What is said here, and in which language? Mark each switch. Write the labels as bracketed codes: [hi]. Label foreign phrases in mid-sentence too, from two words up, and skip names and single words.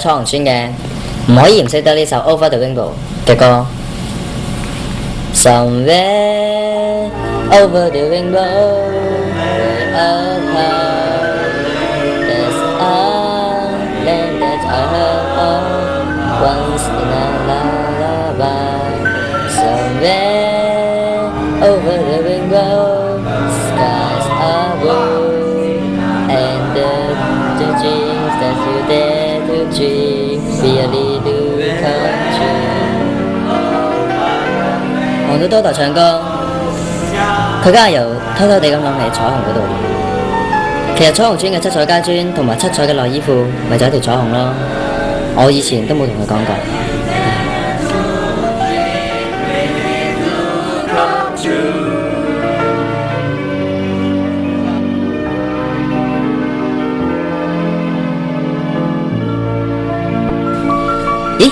[yue] 彩虹村嘅，唔可以唔識得呢首《Over the Rainbow》嘅歌。 [en] Somewhere over the rainbow, way up high, there's a land that I heard of once in a lullaby. Somewhere over the rainbow, skies are blue, and the dreams that you dare to dream really do come true. [yue] 望到多代唱歌，佢梗係由偷偷地咁諗起彩虹嗰度。其實彩虹村嘅七彩街磚同埋七彩嘅內衣褲，咪就係一條彩虹咯。我以前都冇同佢講過。咦？